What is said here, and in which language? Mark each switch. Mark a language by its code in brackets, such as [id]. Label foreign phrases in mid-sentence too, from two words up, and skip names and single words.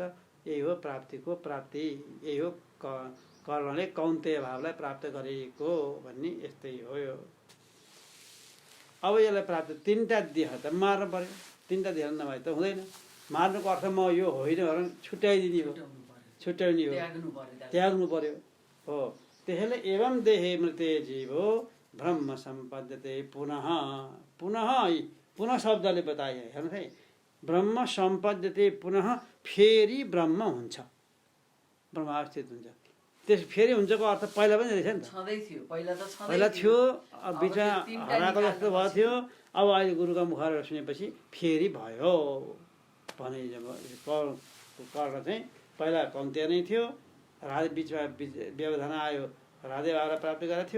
[ne] यही हो प्राप्तिको प्राप्ति, यही हो कर्मले कौन्तेय भावलाई प्राप्त गरेको भन्ने यस्तै हो यो। अब यसलाई प्राप्त 3टा देह त मार्नु पर्यो, 3टा देह नभए त हुँदैन। मार्नुको अर्थ म यो होइन भनेर छुट्याइदिने हो, छुट्याउने हो, त्याग्नु पर्यो हो। [sa] त्यसैले एवं देहे मृते जीवो ब्रह्म सम्पद्यते पुनः। [ne] पुनः शब्दले बताए, हेर्नुहोस् है, [sa] ब्रह्म सम्पद्यते पुनः, [ne] फेरि ब्रह्म हुन्छ, ब्रह्म अवस्थित हुन्छ। त्यस फेरि हुन्छको अर्थ पहिला पनि रहेछ नि त, पहिला थियो, बिचमा हराएको जस्तो भएको थियो। अब अहिले गुरुका मुखबाट सुनेपछि फेरि भयो भने कर्ण चाहिँ पहिला कौन्तेय नै थियो, राधे बिचमा व्यवधान आयो, राधे भावलाई प्राप्त गरेको थियो।